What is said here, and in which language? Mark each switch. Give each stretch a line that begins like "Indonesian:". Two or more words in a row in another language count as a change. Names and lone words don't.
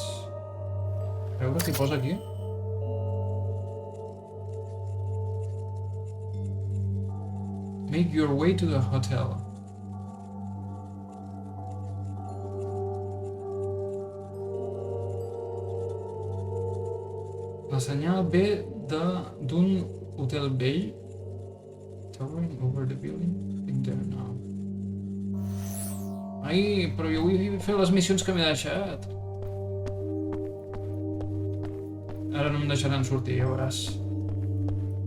Catalan: A veure què posa aquí.
English: Make your way to the hotel.
Catalan: La senyal ve d'un hotel vell.
English: Towering over the building. In there now.
Catalan: Ai, però jo vull fer les missions que m'he deixat. Ara no em deixaran sortir, ja veuràs.